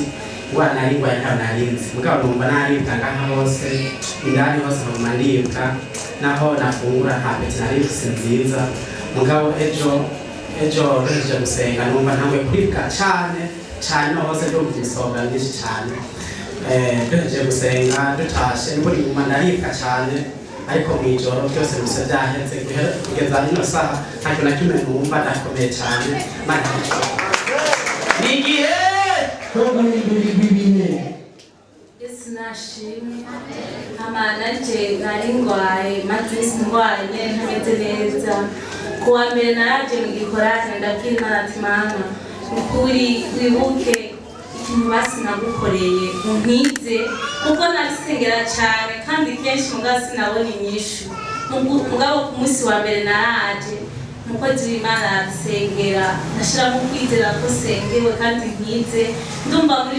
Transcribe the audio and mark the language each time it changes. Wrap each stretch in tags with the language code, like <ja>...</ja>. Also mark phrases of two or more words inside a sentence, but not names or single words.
<rn>ngwara narigwaye kandi narinzi mugabo numva naribwa ngaha hose indani hose nkaguma ndibwa naho nafungura nta peti narifise nziza mugabo ejo reje gusenga numva ntamwe kuribwa cyane hose ndumva ibisohoka byinshi cyane reje gusenga dutashe mburi nguma naribwa cyane ariko mwijoro byose bise byaheze kugeza ino saha ntacyo na kimwe numva ndakomeye cyane mana nigiye Yesu nashimwe amana nje nari ngwaye maze ndwaye ntameze neza kuwa mbere naraje mu gikorane ndabwira Imana ati Mana ukuri wibuke ikintu basi nagukoreye unkize kuko narisengera cyane kandi kenshi mugasi nabona inyishu mugabo ku munsi wa mbere naraje umukozi w'Imana arasengera ndashira mu kwizera ko sengewe kandi nkize ndumva muri</rn>